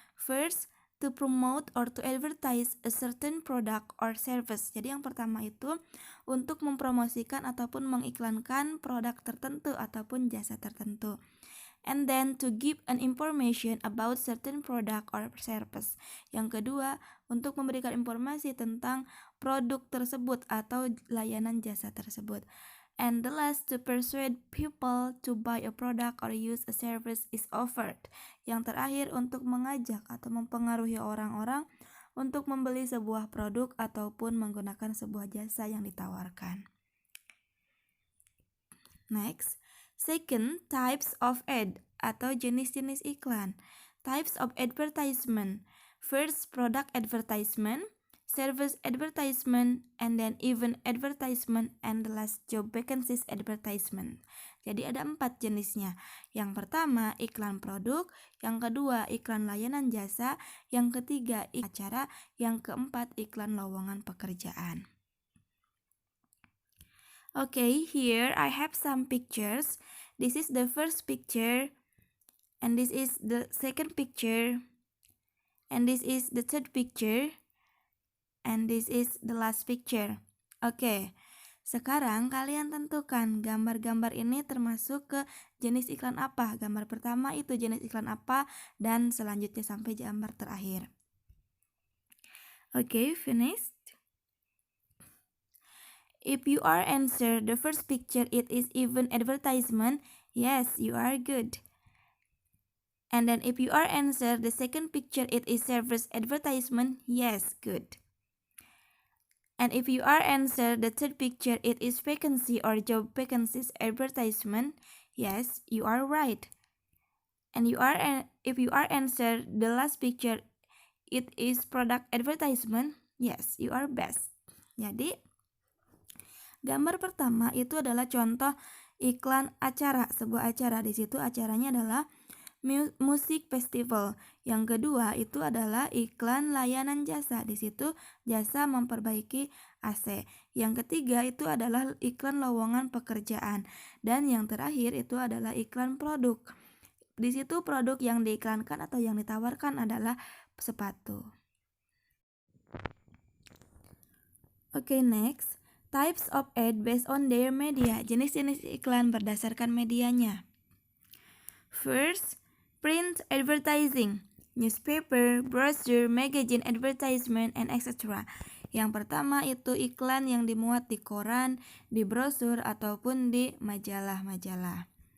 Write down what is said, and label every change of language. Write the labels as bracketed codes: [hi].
[en] First, to promote or to advertise a certain product or service. [id] Jadi yang pertama itu untuk mempromosikan ataupun mengiklankan produk tertentu ataupun jasa tertentu. [en] And then to give an information about certain product or service. [id] Yang kedua, untuk memberikan informasi tentang produk tersebut atau layanan jasa tersebut. [en] And the last, to persuade people to buy a product or use a service is offered. [id] Yang terakhir, untuk mengajak atau mempengaruhi orang-orang untuk membeli sebuah produk ataupun menggunakan sebuah jasa yang ditawarkan. [en] Next, second, types of ad [id] atau jenis-jenis iklan. [en] Types of advertisement. First, product advertisement, service advertisement, and then event advertisement, and the last job vacancies advertisement. [id] Jadi ada 4 jenisnya. Yang pertama iklan produk, yang kedua iklan layanan jasa, yang ketiga iklan acara, yang keempat iklan lowongan pekerjaan. [en] Okay, here I have some pictures. This is the first picture, and this is the second picture, and this is the third picture, and this is the last picture. [id] Oke, sekarang kalian tentukan gambar-gambar ini termasuk ke jenis iklan apa. Gambar pertama itu jenis iklan apa, dan selanjutnya sampai gambar terakhir. [en] Oke, finished. If you are answer the first picture, it is event advertisement. Yes, you are good. And then if you are answer the second picture, it is service advertisement. Yes, good. And if you are answer the third picture, it is vacancy or job vacancies advertisement. Yes, you are right. And if you are answer the last picture, it is product advertisement. Yes, you are best. [id] Jadi gambar pertama itu adalah contoh iklan acara, sebuah acara. Di situ acaranya adalah musik festival. Yang kedua itu adalah iklan layanan jasa. Di situ jasa memperbaiki AC. Yang ketiga itu adalah iklan lowongan pekerjaan. Dan yang terakhir itu adalah iklan produk. Di situ produk yang diiklankan atau yang ditawarkan adalah sepatu. [en] Okay, next. Types of ad based on their media. [id] Jenis-jenis iklan berdasarkan medianya. [en] First, print advertising, newspaper, brochure, magazine advertisement, and etc. [id] Yang pertama itu iklan yang dimuat di koran, di brosur, ataupun di majalah-majalah.